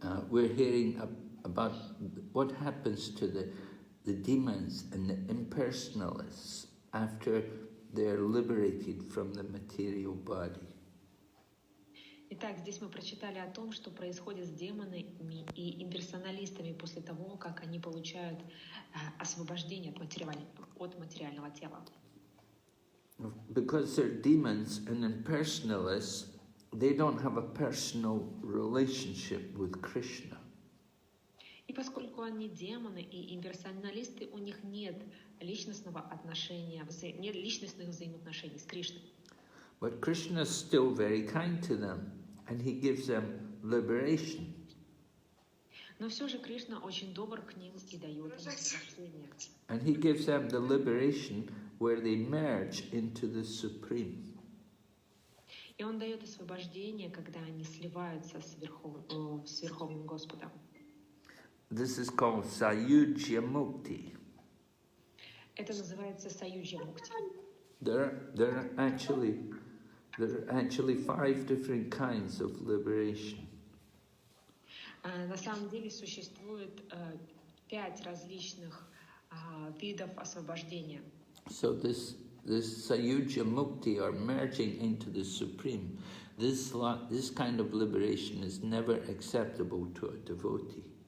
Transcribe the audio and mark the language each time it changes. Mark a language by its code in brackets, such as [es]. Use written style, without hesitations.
[en] We're hearing about what happens to the demons and the impersonalists after they're liberated from the material body. [ru] Итак, здесь мы прочитали о том, что происходит с демонами и имперсоналистами после того, как они получают освобождение от материального тела. [en] Because they're demons and impersonalists, they don't have a personal relationship with Krishna. [ru] И поскольку они демоны и имперсоналисты, у них нет личностного отношения, нет личностных взаимоотношений с Кришной. [en] But Krishna is still very kind to them, and he gives them liberation. [ru] Но все же Кришна очень добр к ним и дает им освобождение. [en] And he gives them the liberation where they merge into the Supreme. [ru] И он дает освобождение, когда они сливаются с Верховным Господом. [en] This is called Sayujya Mukti. [ru] Это называется Саюджья Мукти. [en] There are actually 5 different kinds of liberation. [ru] На самом деле существует 5 различных видов освобождения. [en] So this Sayujya Mukti, or merging into the Supreme, this kind of liberation is never acceptable to a devotee.